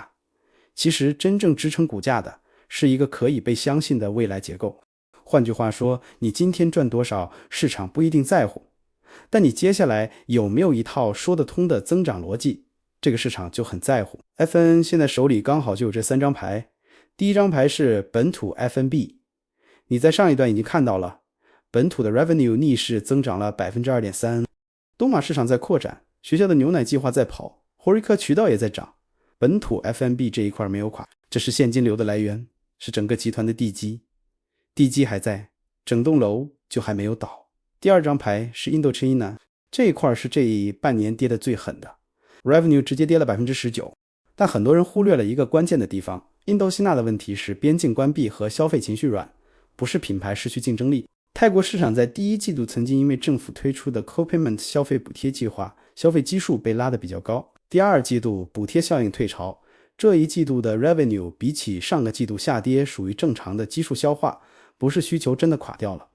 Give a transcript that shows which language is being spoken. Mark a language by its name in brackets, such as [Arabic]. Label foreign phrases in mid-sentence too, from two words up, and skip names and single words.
[Chinese] 其實真正支撐股價的是一個可以被相信的未來結構。換句話說，你今天賺多少，市場不一定在乎，但你接下來有沒有一套說得通的增長逻輯，這個市場就很在乎。 FNN 現在手裡剛好就有這三張牌。第一張牌是本土 F&B， 你在上一段已經看到了，本土的 revenue 逆勢增長了 2.3%， 東馬市場在擴展，學校的牛奶計劃在跑，HoReCa渠道也在漲，本土 F&B 這一塊沒有垮，這是現金流的來源，是整個集團的地基，地基還在，整棟樓就還沒有倒。第二張牌是 Indochina， 這一塊是這半年跌得最狠的， revenue 直接跌了 19%， 但很多人忽略了一個關鍵的地方，Indochina 的問題是邊境關閉和消費情緒軟，不是品牌失去競爭力。泰國市場在第一季度曾經因為政府推出的 Co-payment 消費補貼計劃，消費基數被拉得比較高。第二季度補貼效應退潮，這一季度的 revenue 比起上個季度下跌，屬於正常的基數消化，不是需求真的垮掉了。